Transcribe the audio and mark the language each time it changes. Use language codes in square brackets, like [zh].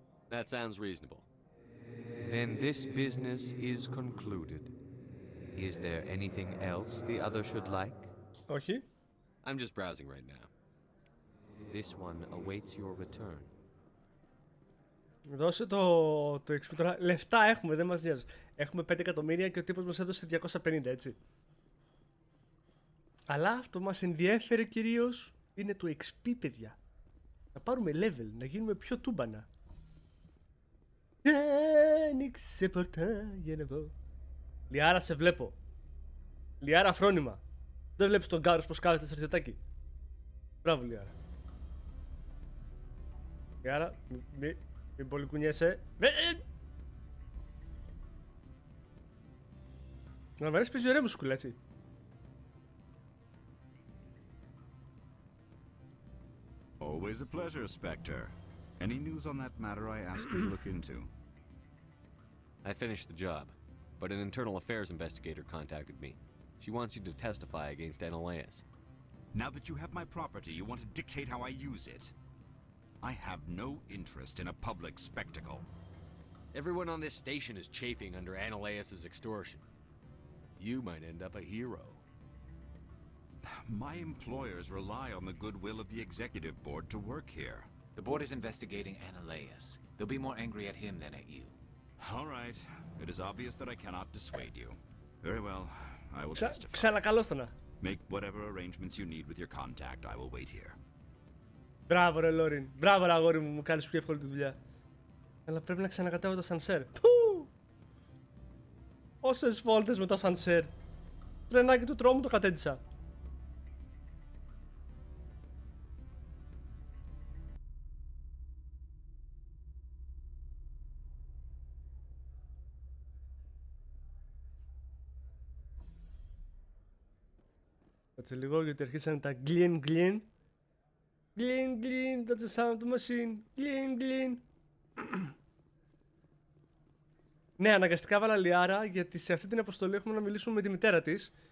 [en] That sounds reasonable. Then this business is concluded. Is there anything else the other should like? [el] Όχι. [en] I'm just browsing right now. This one awaits your return. [el] Δώσε το XP τώρα. Λεφτά έχουμε, δεν μας νοιάζει. Έχουμε 5 εκατομμύρια και ο τύπος μας έδωσε 250, έτσι. Αλλά αυτό που μας ενδιέφερε κυρίως είναι το XP, παιδιά. Να πάρουμε level, να γίνουμε πιο τούμπανα. Άνοιξε πορτά για να πω. Λιάρα, σε βλέπω. Λιάρα, φρόνημα. Δεν βλέπεις τον Γκάρος πως κάθεται στο στρατιωτάκι? Μπράβο Λιάρα. Λιάρα, μην πολύ κουνιέσαι. Να μ' αρέσει παίζει ωραία μουσικούλα, έτσι. [en] Always a pleasure, Spectre. Any news on that matter I asked you to look into? I finished the job, but an internal affairs investigator contacted me. She wants you to testify against Ananias. Now that you have my property, you want to dictate how I use it? I have no interest in a public spectacle. Everyone on this station is chafing under Ananias' extortion. You might end up a hero. My employers rely on the goodwill of the executive board to work here. The board is investigating Ananias. They'll be more angry at him than at you. All right. It is obvious that I cannot dissuade you. Very well. I will testify. [el] Ξανακαλώστονα. [en] Make whatever arrangements you need with your contact. I will wait here. [el] Μπράβο ρε Λόριν. Μπράβο ρε αγόρι μου. Μου κάνεις πιο εύκολη τη δουλειά. Αλλά πρέπει να ξανακατέβω το σανσέρ. Πού! Όσες βόλτες με το σανσέρ. Τρενάκι του τρόμου το κατέντησα. Κάτσε λίγο γιατί αρχίσανε τα γκλιν γκλιν. [en] Γκλιν γκλιν, that's the sound of the machine. [el] Γκλιν γκλιν. Ναι, αναγκαστικά βάλα Λιάρα γιατί σε αυτή την αποστολή έχουμε να μιλήσουμε με τη μητέρα της.